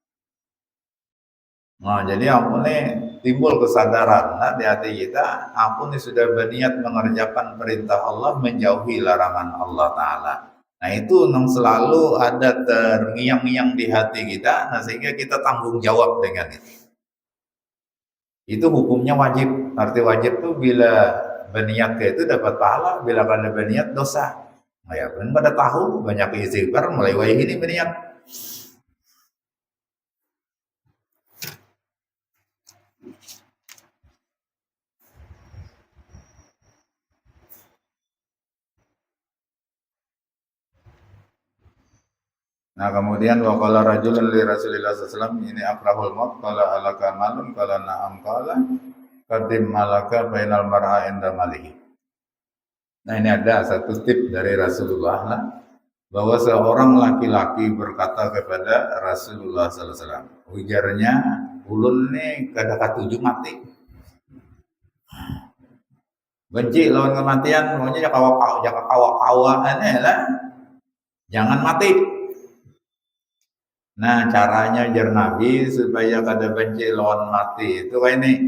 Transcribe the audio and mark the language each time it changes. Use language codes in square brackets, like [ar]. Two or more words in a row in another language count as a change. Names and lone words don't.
[bjn] Nah, jadi aku nih timbul kesadaran nah, di hati kita, aku nih sudah berniat mengerjakan perintah Allah, menjauhi larangan Allah Ta'ala. Nah, itu yang selalu ada terngiang-ngiang di hati kita, nah sehingga kita tanggung jawab dengan itu. [id] Itu hukumnya wajib. [bjn] Arti wajib tuh bila berniat itu dapat pahala, bila kada berniat dosa. Nah, ya kan pada tahu banyak istighfar mulai wayah ini berniat. [id] Nah, kemudian [ar] وقال رجل لرسول الله صلى الله إني أكره الموت قال ألك مال قال نعم قال قدم مالك بين المرء عند ماله. [id] Nah, ini ada satu tip dari Rasulullah lah, bahwa seorang laki-laki berkata kepada Rasulullah [ar] صلى الله عليه وسلم, [bjn] ujarnya ulun nih kada katuju mati. Benci lawan kematian, maunya kawa-kawa aneh lah. [id] Jangan mati. [bjn] Nah, caranya jar Nabi supaya kada benci lawan mati itu kayak ini.